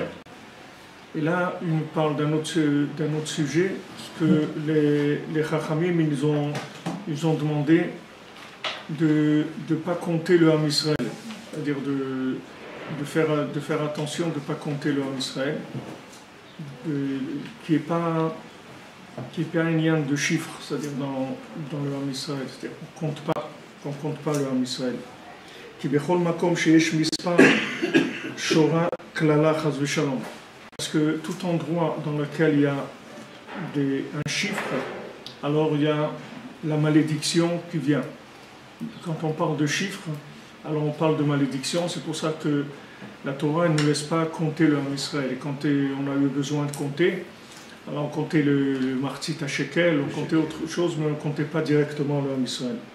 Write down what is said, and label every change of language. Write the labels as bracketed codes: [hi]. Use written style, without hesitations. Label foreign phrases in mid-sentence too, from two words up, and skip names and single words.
[fr] Et là, il nous parle d'un autre sujet, parce que les Chachamim, ils ont demandé de ne pas compter le Ham Israël, c'est-à-dire de faire attention de ne pas compter le Ham Israël, qui n'est pas un lien de chiffres, c'est-à-dire dans le Ham Israël, c'est-à-dire qu'on ne compte pas le Ham Israël. [he] Qui bechol makom sheyesh mispar shora klala chas v'shalom. [fr] Parce que tout endroit dans lequel il y a un chiffre, alors il y a la malédiction qui vient. Quand on parle de chiffres, alors on parle de malédiction, c'est pour ça que la Torah ne nous laisse pas compter le Ham Israël. Et quand on a eu besoin de compter, alors on comptait le Martzit à Shekel, on comptait autre chose, mais on ne comptait pas directement le Ham Israël.